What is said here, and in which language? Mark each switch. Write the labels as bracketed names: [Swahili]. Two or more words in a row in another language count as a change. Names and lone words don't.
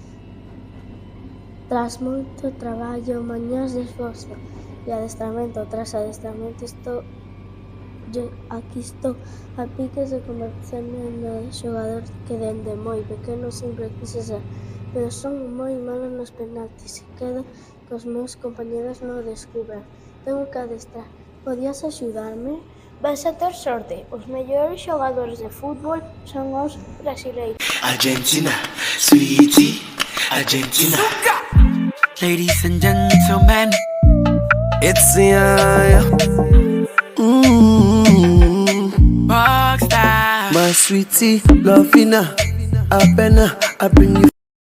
[Galician] Tras moito traballo, mañás de esforzo e adestramento tras adestramento aquí estou a piques de converterme no xogador que dende moi pequeno sempre quise ser, pero son moi malo nos penaltis e quedo que os meus compañeros non descubran. [Spanish] Tengo que [Galician] adestrar. Podías axudarme? Vas a ter sorte. Os mellores xogadores de fútbol son os brasileiros. Argentina, [English] sweetie, Argentina. Ladies and gentlemen, it's Rockstar. My sweetie, Lovina, Abena, I bring you.